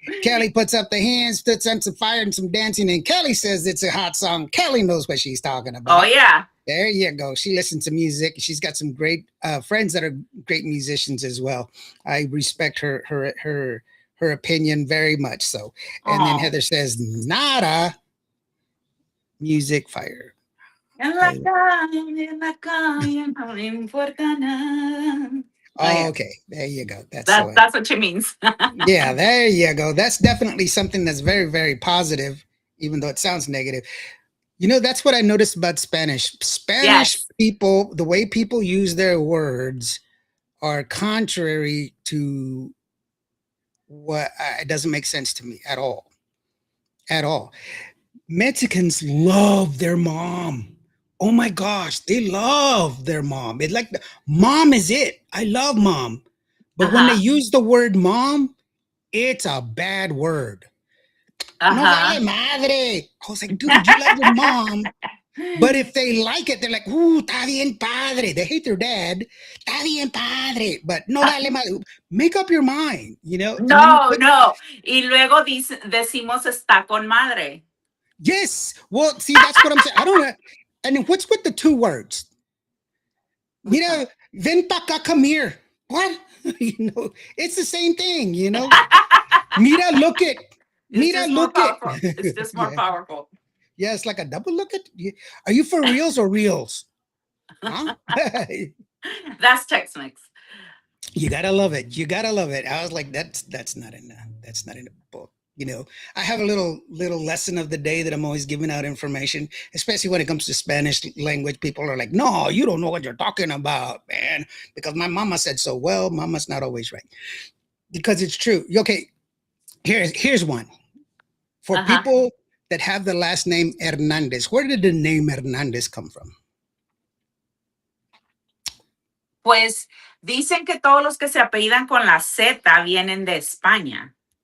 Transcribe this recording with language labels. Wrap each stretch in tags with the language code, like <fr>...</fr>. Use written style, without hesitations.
<en>Kelly puts up the hands, puts on some fire and some dancing, and Kelly says it's a hot song. Kelly knows what she's talking about. Oh, yeah. There you go. She listens to music. She's got some great friends that are great musicians as well. I respect her opinion very much so. And then Aw. Heather says, nada. Music fire.</en> <es>En la calle, no me importa nada.</es> <en>Oh, yeah. okay. There you go. That's That's what she means. yeah, there you go. That's definitely something that's very, very positive, even though it sounds negative. You know, that's what I noticed about Spanish. Spanish Yes. people, the way people use their words are contrary to what it doesn't make sense to me at all. At all. Mexicans love their mom. Oh my gosh, they love their mom. It's like mom is it. I love mom. But when they use the word mom, it's a bad word.</en> <es>No vale madre.</es> <en>I was like, dude, you love your mom. But if they like it, they're like,</en> <es>está bien padre.</es> <en>They hate their dad.</en> <es>Está bien padre. But no vale madre.</es> <en>Make up your mind, you know? No.</en> <es>Y luego decimos está con madre.</es> <en>Yes. Well, see, that's what I'm saying. I don't know. And what's with the 2 words?</en> <es>Mira, ven pa' acá,</es> <en>come here. What? You know, it's the same thing, you know? Mira, look it. Mira, look it. It's just more powerful. Yeah, it's like a double look at. Are you for reals or reals? Huh? That's Tex-Mex. You gotta love it. You gotta love it. I was like, that's not in the book. You know, I have a little lesson of the day that I'm always giving out information, especially when it comes to Spanish language. People are like, no, you don't know what you're talking about, man, because my mama said so. Well, mama's not always right, because it's true. Okay, here's one. For people that have the last name Hernandez, where did the name Hernandez come from?</en> <es>Pues dicen que todos los que se apellidan con la Z vienen de España.</es>